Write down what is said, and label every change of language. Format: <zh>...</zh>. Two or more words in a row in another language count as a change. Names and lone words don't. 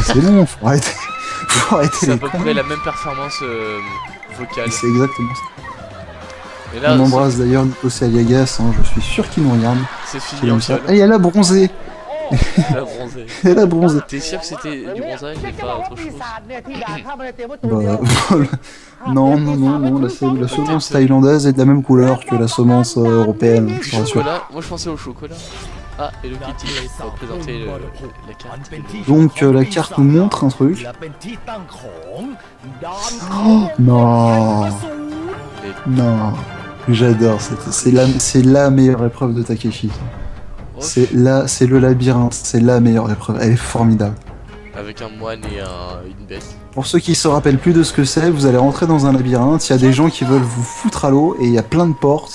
<fr>C'est bon, faut arrêter. Faut arrêter C'est à les peu près conneries. la même performance vocale. C'est exactement ça. Et là, On embrasse d'ailleurs Nico Aliagas, hein, je suis sûr qu'il nous regarde. c'est C'est fini en comme ça. seul. Et elle a bronzé. La bronzée. Elle a bronzé. T'es sûr que c'était du bronzage et</fr> <th>จะบ</th> <fr>pas</fr> <th>อกว่า</th> <fr>autre</fr> <th>ปี</th> <fr>chose?</fr> <th>ศาจเนี่ยที่ด่าข้ามาในเตรียมไว้ตัวเดียว</th> <fr>Bah, voilà. Non, non, non, non, la semence thaïlandaise est de la même couleur que la semence européenne, je Du te rassure. chocolat, moi je pensais au chocolat. Ah, et le Kitty pour présenter la carte. Donc la carte nous montre un truc.</fr> <th>และเป็นที่ตั้งของดาน</th> <fr>Oh, non, Les- non, j'adore, c'est la meilleure épreuve de Takeshi. Oh, C'est le labyrinthe, c'est la meilleure épreuve, elle est formidable. avec un moine et une bête. Pour ceux qui se rappellent plus de ce que c'est, vous allez rentrer dans un labyrinthe, il y a des gens qui veulent vous foutre à l'eau et il y a plein de portes.</fr>